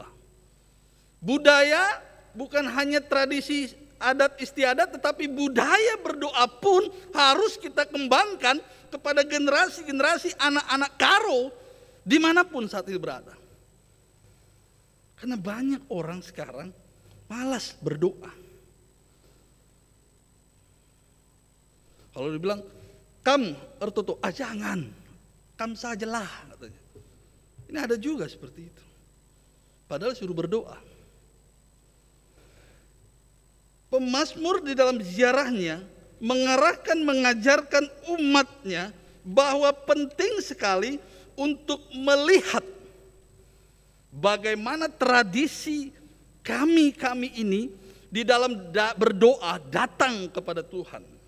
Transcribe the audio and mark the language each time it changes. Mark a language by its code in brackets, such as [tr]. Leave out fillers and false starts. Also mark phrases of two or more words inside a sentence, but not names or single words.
[id] Budaya bukan hanya tradisi adat istiadat, tetapi budaya berdoa pun harus kita kembangkan kepada generasi-generasi anak-anak Karo dimanapun saat ini berada. Karena banyak orang sekarang malas berdoa. Kalau dibilang, [btx] kam ertoto, [id] jangan, kam sajalah katanya. Ini ada juga seperti itu. Padahal suruh berdoa. Pemazmur di dalam ziarahnya mengajarkan umatnya bahwa penting sekali untuk melihat bagaimana tradisi kami ini di dalam berdoa datang kepada Tuhan.